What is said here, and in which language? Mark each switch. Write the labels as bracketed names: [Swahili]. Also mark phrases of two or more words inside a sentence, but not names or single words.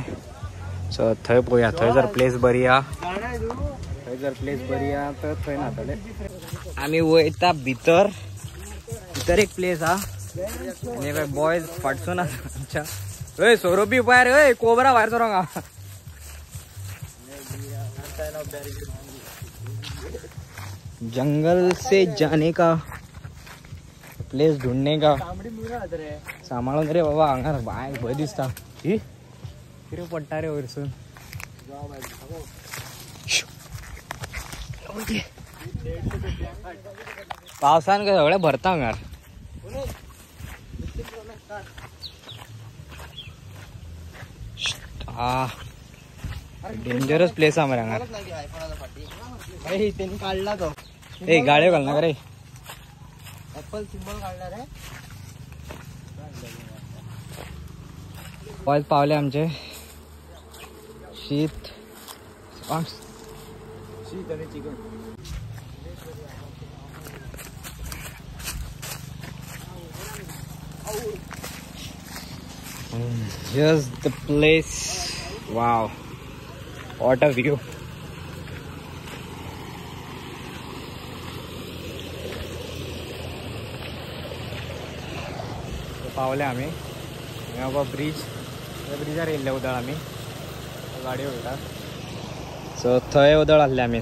[Konkani] सो थंय पळोवया. थंय जर प्लेस बरी आहा तर थंय न्हातले आमी. वयता भितर एक प्लेस आहा आनी पळय बॉयज फाटसून आमच्या. हय सोरोपी भायर, हय कोबरा भायर सरोंक आहा. [Hindi] जंगल से जाने का प्लेस ढूंढने का. [Konkani] सांबाळून रे बाबा. हांगा बाय भंय दिसता. कितें पडटा रे वयरसून. पावसान काय सगळें भरता हांगा. [English] dangerous place [Konkani] आहा मरे हांगा. काढला तो ए गाड्यो घाल नाका रे. [English] Apple symbol [Konkani] काढला रे. बॉयज पावले आमचे. शीत आणि चिकन. [English] Just the place. Wow, what a view. [Konkani] पावले आमी. हांगा बाबा ब्रिज. त्या ब्रिजार येयल्ले उदळ आमी. गाडयो वयतात. सो थंय उदळ आहले आमी.